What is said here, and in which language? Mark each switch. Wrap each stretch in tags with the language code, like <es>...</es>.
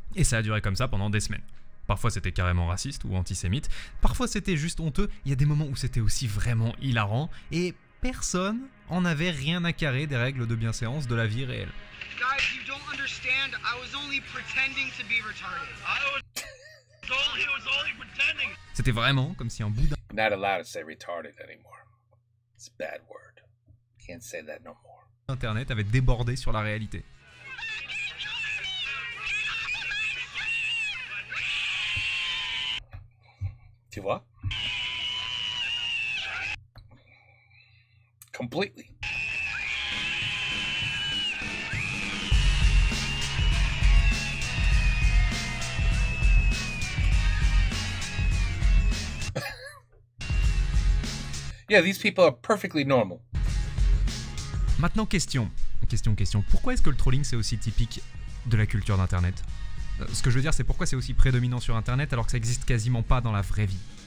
<fr>Et ça a duré comme ça pendant des semaines. Parfois c'était carrément raciste ou antisémite, parfois c'était juste honteux, il y a des moments où c'était aussi vraiment hilarant, et personne en avait rien à carrer des règles de bienséance de la vie réelle.</fr> <en>Guys, you don't understand. I was only pretending to be retarded. He was only pretending.</en> <fr>C'était vraiment comme si un bout d'un...</fr> <en>Not allowed to say retarded anymore. It's a bad word. Can't say that no more.</en> <fr>Internet avait débordé sur la réalité. Tu vois?</fr> <en>Completely. Yeah, these people are perfectly normal.</en> <fr>Maintenant, question. Pourquoi est-ce que le trolling c'est aussi typique de la culture d'Internet ? Ce que je veux dire, c'est pourquoi c'est aussi prédominant sur Internet alors que ça existe quasiment pas dans la vraie vie.</fr>